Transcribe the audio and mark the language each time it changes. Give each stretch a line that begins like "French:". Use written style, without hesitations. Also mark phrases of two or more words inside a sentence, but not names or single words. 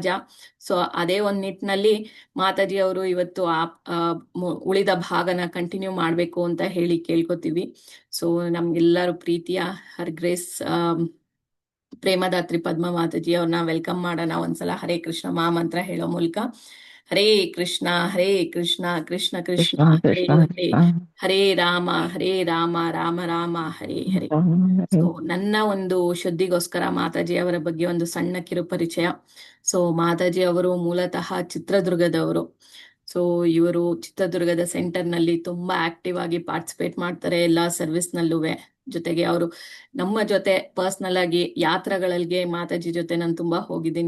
Kannada: ಸೊ ಅದೇ ಒಂದ್ ನಿಟ್ಟಿನಲ್ಲಿ ಮಾತಾಜಿ ಅವರು ಇವತ್ತು ಉಳಿದ ಭಾಗನ ಕಂಟಿನ್ಯೂ ಮಾಡ್ಬೇಕು ಅಂತ ಹೇಳಿ ಕೇಳ್ಕೊತೀವಿ. ಸೊ ನಮ್ಗೆಲ್ಲರೂ ಪ್ರೀತಿಯ
English: Her Grace
Kannada: ಪ್ರೇಮದಾತ್ರಿ ಪದ್ಮ ಮಾತಾಜಿ ಅವ್ರನ್ನ ವೆಲ್ಕಮ್ ಮಾಡೋಣ ಒಂದ್ಸಲ. ಹರೇ ಕೃಷ್ಣ ಮಹಾಮಂತ್ರ ಹೇಳೋ ಮೂಲಕ. ಹರೇ ಕೃಷ್ಣ ಕೃಷ್ಣ ಕೃಷ್ಣ ಕೃಷ್ಣ ಹರೇ ಕೃಷ್ಣ ಹರೇ, ಹರೇ ರಾಮ ರಾಮ ರಾಮ ಹರೇ ಹರೇ. ಸೊ ನನ್ನ ಒಂದು ಶುದ್ಧಿಗೋಸ್ಕರ ಮಾತಾಜಿ ಅವರ ಬಗ್ಗೆ ಒಂದು ಸಣ್ಣ ಕಿರು ಪರಿಚಯ. ಸೊ ಮಾತಾಜಿ ಅವರು ಮೂಲತಃ ಚಿತ್ರದುರ್ಗದವರು. ಸೊ ಇವರು ಚಿತ್ರದುರ್ಗದ ಸೆಂಟರ್ನಲ್ಲಿ ತುಂಬಾ ಆಕ್ಟಿವ್ ಆಗಿ ಪಾರ್ಟಿಸಿಪೇಟ್ ಮಾಡ್ತಾರೆ ಎಲ್ಲಾ ಸರ್ವಿಸ್ನಲ್ಲೂ. ಜೊತೆಗೆ ಅವರು ನಮ್ಮ ಜೊತೆ ಪರ್ಸ್ನಲ್ ಆಗಿ ಯಾತ್ರೆಗಳಿಗೆ ಮಾತಾಜಿ ಜೊತೆ ನಾನು ತುಂಬಾ ಹೋಗಿದ್ದೀನಿ.